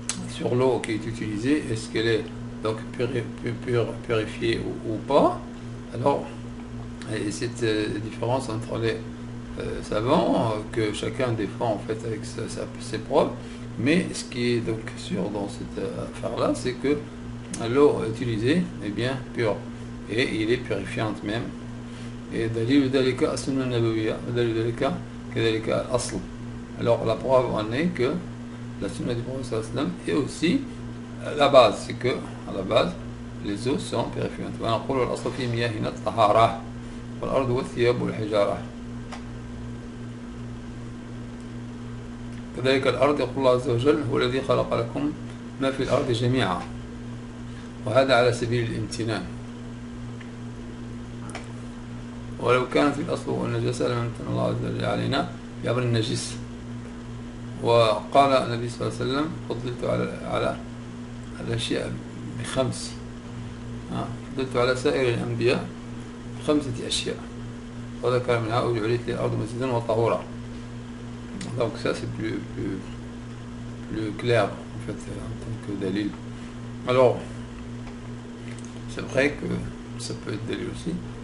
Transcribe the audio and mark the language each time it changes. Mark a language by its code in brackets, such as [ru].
[fr] sur l'eau qui est utilisée, est-ce qu'elle est donc purifiée ou pas, alors cette différence entre les savants que chacun défend en fait avec ses preuves, mais ce qui est donc sûr dans cette affaire là, c'est que l'eau utilisée est bien pure et il est purifiante même. Et [ar] دليل ذلك السنة النبوية ودليل ذلك كذلك الأصل. [fr] Alors la preuve en est que la sunna du prophète sallallahu alayhi wa sallam est aussi la base, c'est que à la base les eaux sont purifiantes. [ar] ونقول الأصل في مياهنا الطهارة والأرض والثياب والحجارة. كذلك الأرض يقول الله عز وجل هو الذي خلق لكم ما في الأرض جميعا، وهذا على سبيل الامتنان. ولو كانت في الأصل والنجاسة لم يمتن الله عز وجل علينا بأمر النجس. وقال النبي صلى الله عليه وسلم فضلت على الأشياء بخمس، فضلت على سائر الأنبياء بخمسة أشياء، وذكر منها وجعلت للأرض مسجدا وطهورا. [fr] Donc ça c'est plus clair en fait en tant que dalil. Alors c'est vrai que ça peut être dalil aussi.